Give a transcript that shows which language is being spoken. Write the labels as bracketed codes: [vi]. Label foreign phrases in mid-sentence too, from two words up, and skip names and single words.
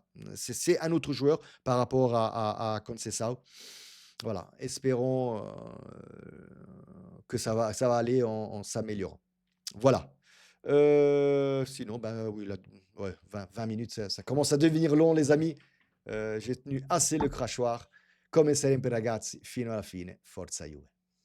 [fr] C'est un autre joueur par rapport à Conceição. Voilà, espérons que ça va aller en s'améliorant. Voilà. Sinon, ben oui, là, ouais, 20 minutes, ça commence à devenir long, les amis. J'ai tenu assez le crachoir. [it] Come sempre, ragazzi, fino alla fine. Forza Juve.